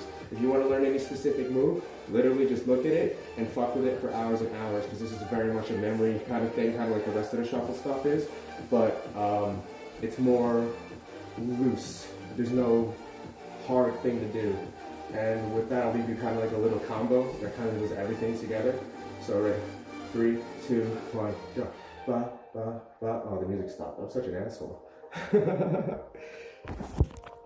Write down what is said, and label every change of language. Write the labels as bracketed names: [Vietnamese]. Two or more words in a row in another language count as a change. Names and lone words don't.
[English] If you want to learn any specific move, literally just look at it and fuck with it for hours and hours, because this is very much a memory kind of thing, kind of like the rest of the shuffle stuff is, but it's more loose. There's no hard thing to do. And with that, I'll leave you kind of like a little combo that kind of does everything together. So ready, 3, 2, 1, go. Ba, ba, ba. Oh, the music stopped. I'm such an asshole.